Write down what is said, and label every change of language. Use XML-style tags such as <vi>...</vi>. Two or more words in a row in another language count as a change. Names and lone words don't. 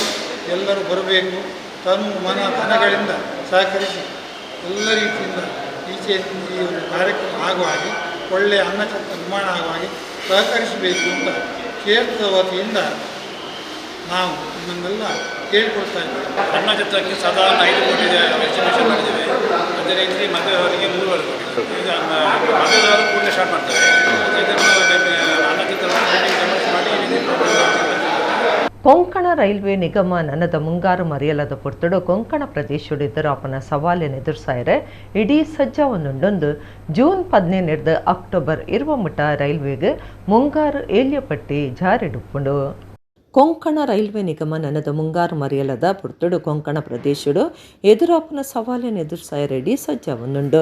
<kn>ಎಲ್ಲರೂ ಬರಬೇಕು, ತನ್ನ ಮನ ಧನಗಳಿಂದ ಸಹಕರಿಸಿ ಎಲ್ಲ ರೀತಿಯಿಂದ ಈಚೆ ಈ ಒಂದು ಕಾರ್ಯಕ್ರಮ ಆಗುವ ಹಾಗೆ ಒಳ್ಳೆಯ ಅನ್ನಛತ್ರ ನಿರ್ಮಾಣ ಆಗುವ ಹಾಗೆ ಸಹಕರಿಸಬೇಕು ಅಂತ ಕ್ಷೇತ್ರದ ವತಿಯಿಂದ ನಾವು ನಿಮ್ಮನ್ನೆಲ್ಲ ಕೇಳಿಕೊಳ್ತಾ ಇದ್ದೇವೆ. ಅನ್ನಛತ್ರಕ್ಕೆ ಸಾಧಾರಣ 5 ಕೋಟಿ ಎಸ್ಟಿಮೇಷನ್ ಮಾಡಿದ್ದೇವೆ. ಅದೇ ರೀತಿ ಮದುವೆಯವರಿಗೆ 3.5 ಕೋಟಿ. ಈಗ ಮದುವೆಯವರು ಕೂಡಲೇ ಸ್ಟಾರ್ಟ್ ಮಾಡ್ತಾರೆ.</kn> <tcy>ಕೊಂಕಣ ರೈಲ್ವೆ ನಿಗಮ ನನದ ಮುಂಗಾರು ಮರೆಯಲದ ಪೊರ್ತುಡು ಕೊಂಕಣ ಪ್ರದೇಶಡು ಎದುರಾಪನ ಸವಾಲಿನ ಎದುರ್ಸಾಯರೆ ಇಡೀ ಸಜ್ಜಾವನ್ನುಂಡೊಂದು ಜೂನ್ 15 ಅಕ್ಟೋಬರ್ 20 ಮುಟ ರೈಲ್ವೆಗೆ ಮುಂಗಾರು ಏಲ್ಯಪಟ್ಟಿ ಜಾರಿಡುಪ್ಪುಂಡು. ಕೊಂಕಣ ರೈಲ್ವೆ ನಿಗಮ ನನದ ಮುಂಗಾರು ಮರೆಯಲದ ಪುರ್ತುಡು ಕೊಂಕಣ ಪ್ರದೇಶಡು ಎದುರಾಪನ ಸವಾಲಿನ ಎದುರ್ಸಾಯರೆಡಿ ಸಜ್ಜಾವನ್ನುಂಡು.</tcy>